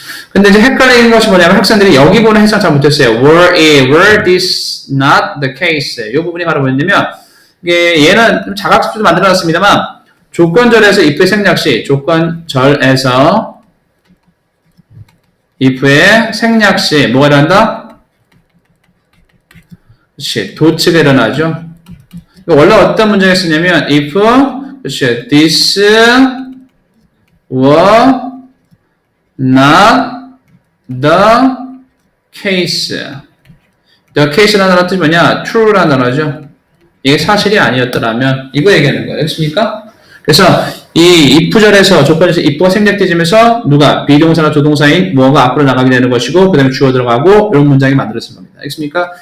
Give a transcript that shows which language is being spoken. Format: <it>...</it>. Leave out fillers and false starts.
<ko>근데 이제 헷갈리는 것이 뭐냐면 학생들이 여기 보는 해석 잘 못했어요.</ko> <en>were this not the case?</en> <ko>이 부분이 바로 뭐냐면 이게 얘는 좀 자각수도 만들어놨습니다만 조건절에서 if의 생략시, 조건절에서 if의 생략시 뭐가 일어난다? 그렇지, 도치가 일어나죠. 원래 어떤 문장이 쓰냐면</ko> <en>if</en> <ko>그렇지,</ko> <en>this were not the case.</en> <ko>the case라는 단어 뜻이 뭐냐? true라는 단어죠. 이게 사실이 아니었더라면 이거 얘기하는 거예요. 알겠습니까? 그래서 이 if절에서 조건에서 if가 생략되면서 누가 비동사나 조동사인 무엇가 앞으로 나가게 되는 것이고 그 다음에 주어 들어가고 이런 문장이 만들어진 겁니다. 알겠습니까?</ko>